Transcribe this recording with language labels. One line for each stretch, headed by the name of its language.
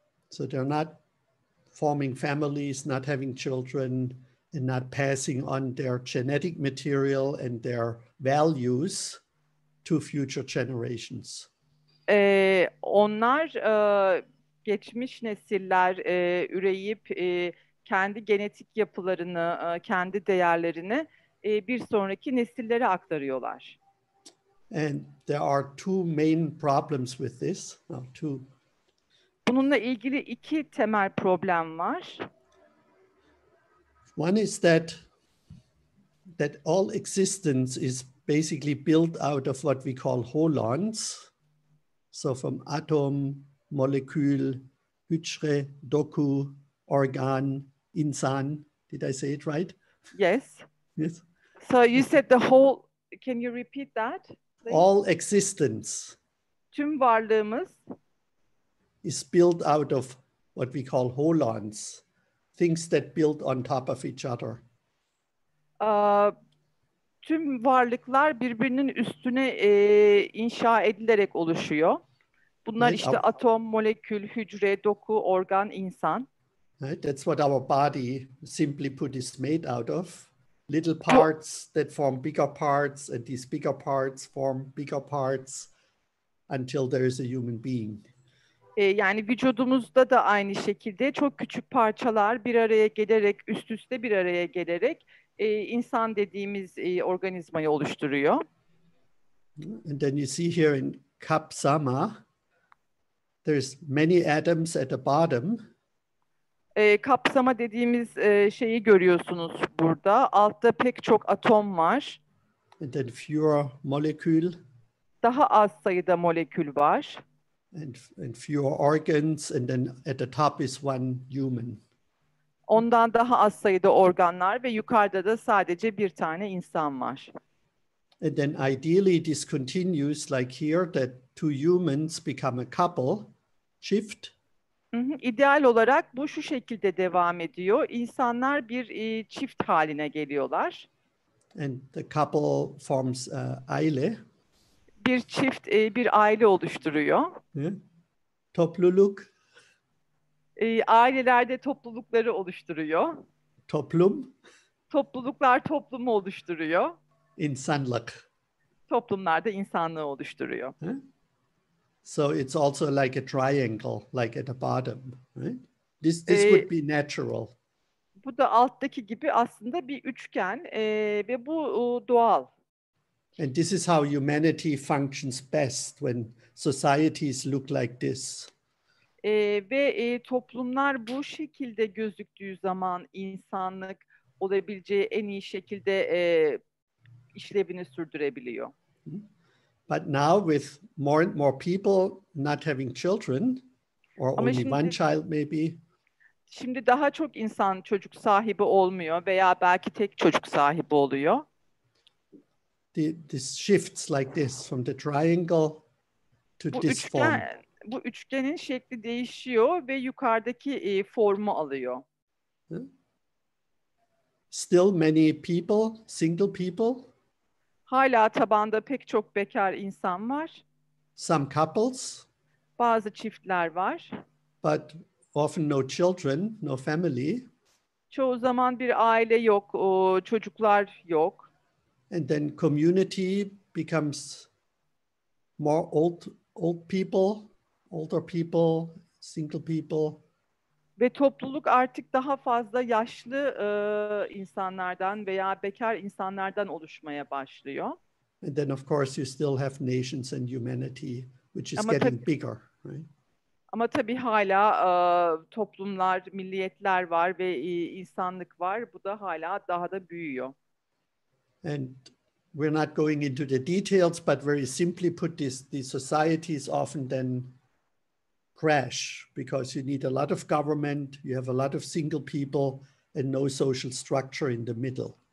English: So they're not forming families, not having children, and not passing on their genetic material and their values to future generations.
Turkish: Onlar geçmiş nesiller üreyip kendi genetik yapılarını, kendi değerlerini bir sonraki nesillere aktarıyorlar.
English: And there are two main problems with this.
Turkish: Bununla ilgili iki temel problem var.
English: One is that all existence is basically built out of what we call holons. So from atom, molecule,
Turkish: hücre, doku, organ, insan.
English: Did I say it right? Yes. Yes. So you said the whole, can you repeat that? Please? All existence
Turkish: Tüm varlığımız
English: is built out of what we call holons, things that build on top of each other.
Turkish: Tüm varlıklar birbirinin üstüne inşa edilerek oluşuyor. Bunlar
English: Right.
Turkish: işte atom, molekül, hücre, doku, organ, insan.
English: Right? That's what our body, simply put, is made out of. Little parts that form bigger parts, and these bigger parts form bigger parts until there is a human being.
Turkish: Yani vücudumuzda da aynı şekilde çok küçük parçalar bir araya gelerek, üst üste bir araya gelerek insan dediğimiz organizmayı oluşturuyor.
English: And then you see here in Kapsama, there's many atoms at the bottom.
Turkish: Kapsama dediğimiz şeyi görüyorsunuz burada. Altta pek çok atom var.
English: And then fewer molecule.
Turkish: Daha az sayıda molekül var.
English: And fewer organs, and then at the top is one human.
Turkish: Ondan daha az sayıda organlar ve yukarıda da sadece bir tane insan var.
English: And then ideally this continues like here, that two humans become a couple, çift.
Turkish: İdeal olarak bu şu şekilde devam ediyor. İnsanlar bir çift haline geliyorlar.
English: And the couple forms aile.
Turkish: Bir çift bir aile oluşturuyor. Topluluk. Ailelerde toplulukları oluşturuyor. Toplum. Topluluklar toplumu oluşturuyor. İnsanlık. Toplumlar da insanlığı oluşturuyor.
English: So it's also like a triangle, like at the bottom, right? This would be natural.
Turkish: Bu da alttaki gibi aslında bir üçgen ve bu doğal.
English: And this is how humanity functions best, when societies look like this.
Turkish: Ve toplumlar bu şekilde gözüktüğü zaman insanlık olabileceği en iyi şekilde işlevini sürdürebiliyor.
English: But now with more and more people not having children, or only one child maybe.
Turkish: Şimdi daha çok insan çocuk sahibi olmuyor veya belki tek çocuk sahibi oluyor.
English: This shifts like this from the triangle to this form.
Turkish: Bu üçgenin şekli değişiyor ve yukarıdaki formu alıyor.
English: Still many people, single people.
Turkish: Hala tabanda pek çok bekar insan var.
English: Some couples.
Turkish: Bazı çiftler var.
English: But often no children, no family.
Turkish: Çoğu zaman bir aile yok, çocuklar yok.
English: And then community becomes more old people, older people, single people.
Turkish: Ve topluluk artık daha fazla yaşlı insanlardan veya bekar insanlardan oluşmaya başlıyor.
English: And then of course you still have nations and humanity which is
Turkish: Ama
English: getting bigger, right?
Turkish: Ama tabii hala toplumlar, milliyetler var ve insanlık var. Bu da hala daha da büyüyor.
English: And we're not going into the details, but very simply put, these societies often then crash because you need a lot of government, you have a lot of single people, and no social structure in the middle.